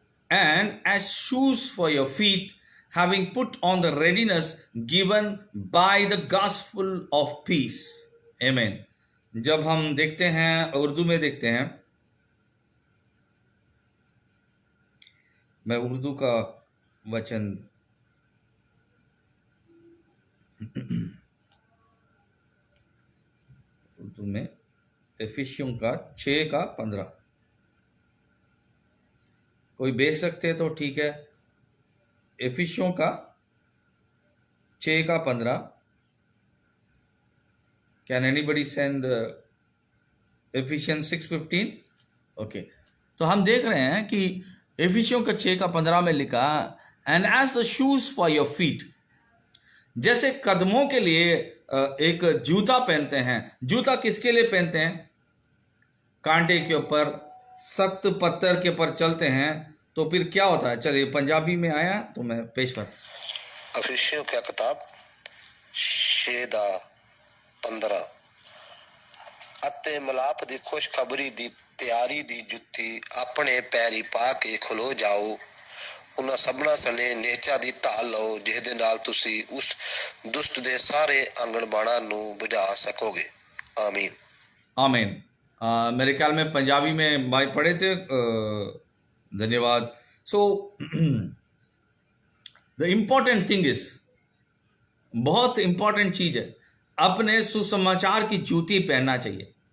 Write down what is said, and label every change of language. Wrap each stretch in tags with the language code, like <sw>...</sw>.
<en>And as shoes for your feet, having put on the readiness given by the gospel of peace. Amen.</en> <hi>जब हम देखते हैं, उर्दू में देखते हैं, मैं उर्दू का वचन उर्दू में एफिसियों का 6:15 कोई भेज सकते हैं तो ठीक है। एफिसियों का 6:15।</hi> <en>Can anybody send Ephesians 6:15?</en> <hi>Okay, तो हम देख रहे हैं कि एफिसियों का 6:15 में लिखा,</hi> <en>and as the shoes for your feet,</en> <hi>जैसे कदमों के लिए एक जूता पहनते हैं। जूता किसके लिए पहनते हैं? कांटे के ऊपर, सख्त पत्थर के ऊपर चलते हैं तो फिर क्या होता है? चलिए पंजाबी में आया तो मैं पेश कर। अफिसियों की किताब 6:15</hi> <pa>ਅਤੇ ਮਲਾਪ ਦੀ ਖੁਸ਼ਖਬਰੀ ਦੀ ਤਿਆਰੀ ਦੀ ਜੁੱਤੀ ਆਪਣੇ ਪੈਰੀ ਪਾ ਕੇ ਖਲੋ ਜਾਓ। ਉਹਨਾਂ ਸਭਨਾਂ ਸਣੇ ਨੇਚਾ ਦੀ ਢਾਲ ਲਓ, ਜਿਸ ਦੇ ਨਾਲ ਤੁਸੀਂ ਉਸ ਦੁਸ਼ਟ ਦੇ ਸਾਰੇ ਆਂਗਣਬਾੜਾਂ ਨੂੰ ਬੁਝਾ ਸਕੋਗੇ।</pa> <hi>आमीन। आमीन। मेरे ख्याल में पंजाबी में भाई पढ़े थे, धन्यवाद।</hi> <en>so the important thing is,</en> <hi>बहुत इंपॉर्टेंट चीज है, अपने सुसमाचार की जूती पहनना चाहिए।</hi>